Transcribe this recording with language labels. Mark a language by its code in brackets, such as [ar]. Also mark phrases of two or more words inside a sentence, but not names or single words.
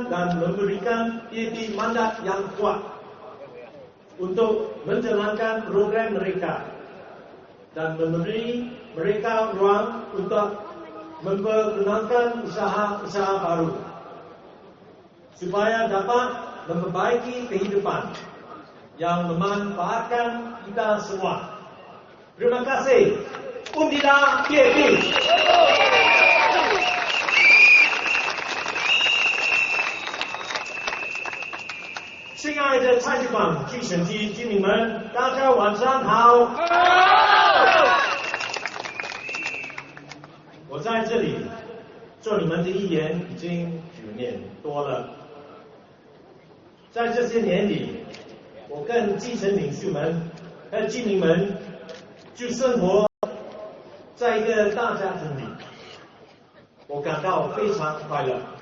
[ms] dan memberikan PAP mandat yang kuat untuk menjalankan program mereka dan memberi mereka ruang untuk memperkenalkan usaha-usaha baru supaya dapat memperbaiki kehidupan yang memanfaatkan kita semua. Terima kasih. Undilah PAP. [zh] 亲爱的蔡局长、计选机居民们，大家晚上好。我在这里做你们的议员已经9年多了，在这些年里，我跟基层领袖们和居民们就生活在一个大家庭里，我感到非常快乐。